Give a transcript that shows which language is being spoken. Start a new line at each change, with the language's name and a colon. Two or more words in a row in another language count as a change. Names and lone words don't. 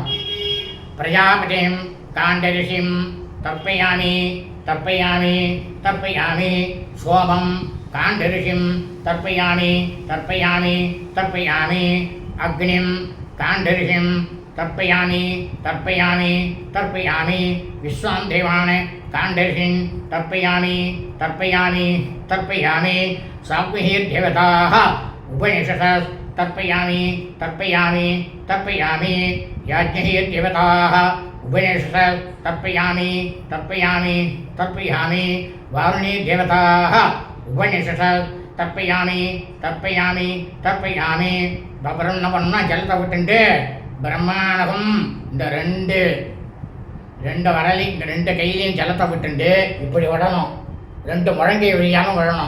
Sanskrit: प्रजापतिं काण्डऋषिं तर्पयामि तर्पयामि तर्पयामि सोमं काण्डऋषिं तर्पयामि तर्पयामि तर्पयामि अग्निं काण्डऋषिं तर्पयामि तर्पयामि तर्पयामि विश्वान् देवान् काण्डऋषिं तर्पयामि तर्पयामि तर्पयामि साम्हितीर्देवताः उपनिषदः तर्पयामि तर्पयामि तर्पयामि யாஜ்ஞஹீர்தேவதாः उपनिषद तर्पयामि तर्पयामि तर्पयामि वारुणीः देवताः उपनिषदः तर्पयामि तर्पयामि तर्पयामि.
Tamil: அப்புறம் என்ன பண்ணணும்னா ஜலத்தை விட்டுண்டு பிரம்மாண்டகம் இந்த ரெண்டு வரலி இந்த 2 கையிலையும் ஜலத்தை விட்டுண்டு இப்படி விடணும். 2 முழங்கை வழியாலும் விடணும்.